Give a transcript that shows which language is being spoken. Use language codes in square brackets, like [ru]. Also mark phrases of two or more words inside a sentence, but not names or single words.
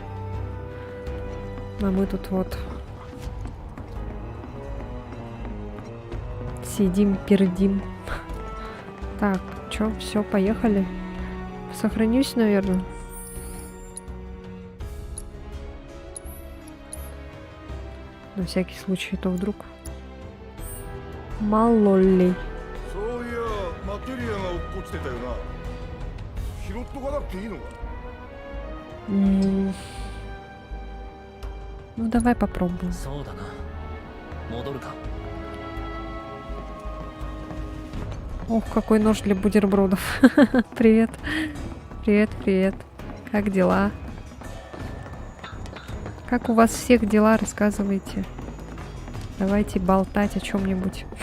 [ru] А мы тут вот сидим, пердим. Так, чё, все, поехали. Сохранюсь, наверное. На всякий случай, то вдруг. Мало ли. [ja] そういやマテリアが落っこちてたよな。拾っとかなくていいのか。 [ru] Ну давай попробуем. [ja] そうだな。戻るか。 [ru] Ох, какой нож для бутербродов. Привет. Привет, привет. Как дела? Как у вас всех дела? Рассказывайте. Давайте болтать о чем-нибудь.